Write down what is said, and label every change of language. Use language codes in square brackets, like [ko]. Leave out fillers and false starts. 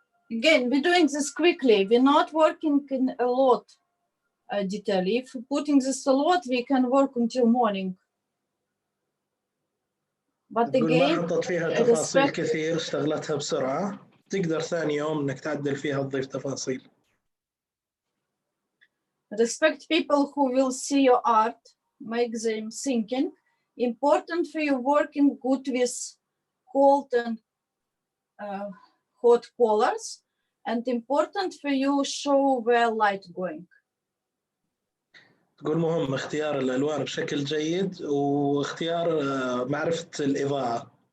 [en] Again, we're doing this quickly. We're not working in a lot detail. If we're putting this a lot, we can work until morning. But again, [ar] ما حطت فيها تفاصيل كثير، اشتغلتها بسرعة، تقدر ثاني يوم إنك تعدل فيها وتضيف تفاصيل. [en] Respect people who will see your art, make them thinking. Important for you working good with cold and hot colors, and important for you show where light going. [ar] تقول مهم اختيار الألوان بشكل جيد واختيار معرفة الإضاءة.